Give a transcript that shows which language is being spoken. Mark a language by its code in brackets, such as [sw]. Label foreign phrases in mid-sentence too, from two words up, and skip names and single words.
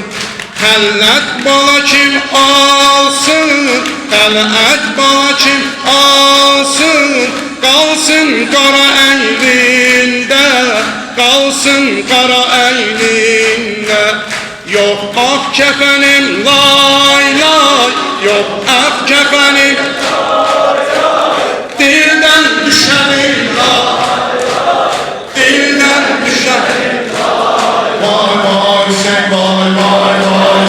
[az] Həllət bana kim alsın, həllət bana kim alsın, qalsın qara əynində, qalsın qara əynində. [tr] Yok ak kefenim lay lay, yok ak kefenim dilden düşenim lay lay, dilden düşenim lay. Vay vay sen vay vay vay.